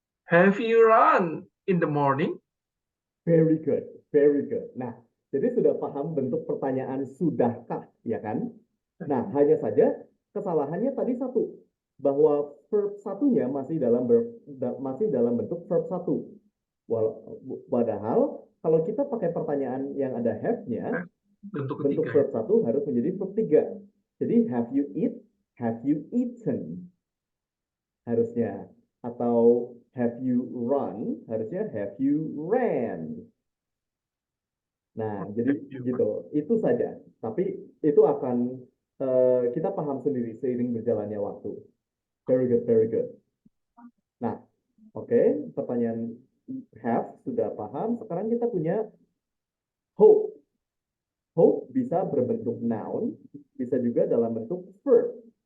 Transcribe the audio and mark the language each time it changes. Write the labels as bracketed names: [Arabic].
[English] Have you run in the morning? Very good, very good. [Indonesian] Nah, jadi sudah paham bentuk pertanyaan sudahkah, ya kan? Nah, hanya saja kesalahannya tadi satu, bahwa verb satunya masih dalam bentuk verb satu. Padahal kalau kita pakai pertanyaan yang ada have-nya, Bentuk bentuk ketiga. verb satu harus menjadi verb 3. Jadi [English] have you eaten [Indonesian] harusnya, atau [English] have you run [Indonesian] harusnya [English] have you ran. [Indonesian] Nah, jadi gitu, itu saja. Tapi itu akan kita paham sendiri seiring berjalannya waktu. [English] Very good, very good. [Indonesian] Nah, oke, pertanyaan have sudah paham. Sekarang kita punya hope. Hope bisa berbentuk noun, bisa juga dalam bentuk verb.